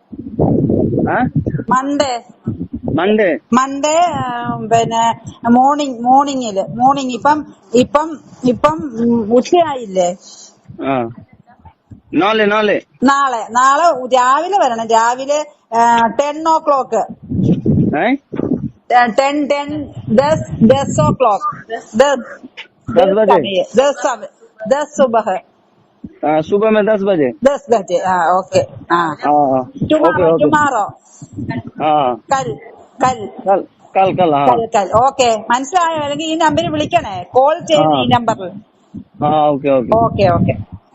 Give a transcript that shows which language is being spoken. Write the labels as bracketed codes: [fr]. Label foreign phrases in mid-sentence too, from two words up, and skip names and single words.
[ml] മൺഡേ മൺഡേ. പിന്നെ മോർണിംഗ്. ഇപ്പം ഉച്ചയായില്ലേ? നാളെ നാളെ രാവിലെ വരണം. രാവിലെ 10 o'clock. 10 o'clock. [hi] 10 सुबह. सुबह में 10 बजे 10 बजे. [en] okay. tomorrow. [ml] കൽ ഓക്കെ. മനസ്സിലായോ? അല്ലെങ്കിൽ ഈ നമ്പറിൽ വിളിക്കണേ. കോൾ ചെയ്യുന്ന ഈ നമ്പറിൽ. ओके ഓക്കെ.